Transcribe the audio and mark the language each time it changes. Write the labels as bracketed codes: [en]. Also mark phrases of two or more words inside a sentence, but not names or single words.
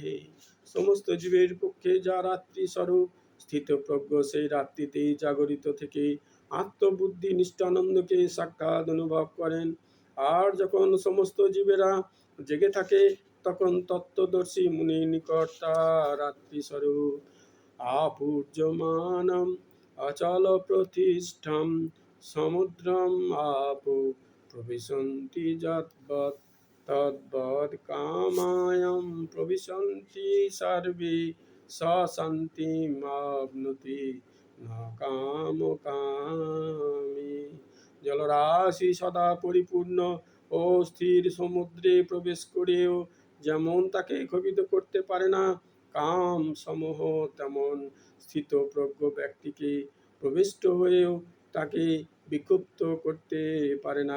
[bn] সমস্ত জীবের পক্ষে যা রাত্রি স্বরূপ স্থিতপ্রজ্ঞ, সেই রাত্রিতে জাগরিত থেকে আত্মবুদ্ধি নিষ্ঠানন্দকে সাক্ষাৎ অনুভব করেন। আর যখন সমস্ত জীবেরা জেগে থাকে, তখন তত্ত্বদর্শী মুনির নিকট তা রাত্রি স্বরূপ [sa] আপূর্যমানম অচল প্রতিষ্ঠম সমুদ্রম আপো প্রবিশন্তি যদ্বৎ তদ্বৎ কামায়ম প্রবিশন্তি সর্বে স শান্তিমাপ্নুতি ন কামকামী। [bn] জলরাশি সদা পরিপূর্ণ ও স্থির সমুদ্রে প্রবেশ করেও যেমন তাকে ক্ষোভিত করতে পারে না, কাম সমূহ তেমন স্থিতপ্রজ্ঞ ব্যক্তিকে প্রবিষ্ট হয়েও তাকে বিক্ষুব্ধ করতে পারে না।